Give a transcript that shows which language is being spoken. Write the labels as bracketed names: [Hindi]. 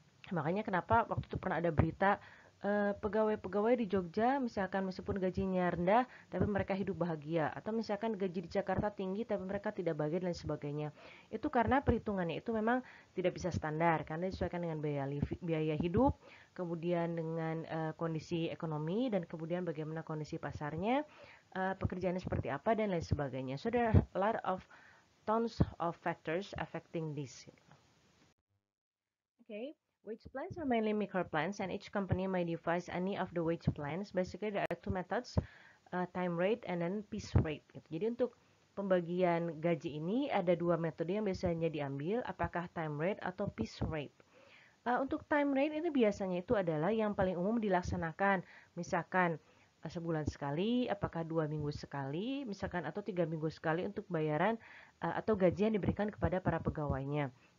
[Indonesian] Makanya kenapa waktu itu pernah ada berita pegawai-pegawai di Jogja misalkan meskipun gajinya rendah tapi mereka hidup bahagia, atau misalkan gaji di Jakarta tinggi tapi mereka tidak bahagia dan sebagainya. Itu karena perhitungannya itu memang tidak bisa standar karena disesuaikan dengan biaya hidup, kemudian dengan kondisi ekonomi, dan kemudian bagaimana kondisi pasarnya, pekerjaannya seperti apa, dan lain sebagainya. [English] So there are a lot of tons of factors affecting this. Okay. Wage plans are mainly micro plans, and each company may devise any of the wage plans. Basically, there are two methods, time rate and then piece rate. [Indonesian] Gitu. Jadi untuk pembagian gaji ini ada dua metode yang biasanya diambil, apakah time rate atau piece rate. Untuk time rate ini biasanya itu adalah yang paling umum dilaksanakan. Misalkan sebulan sekali, apakah 2 minggu sekali, misalkan atau 3 minggu sekali untuk bayaran atau gaji yang diberikan kepada para pegawainya.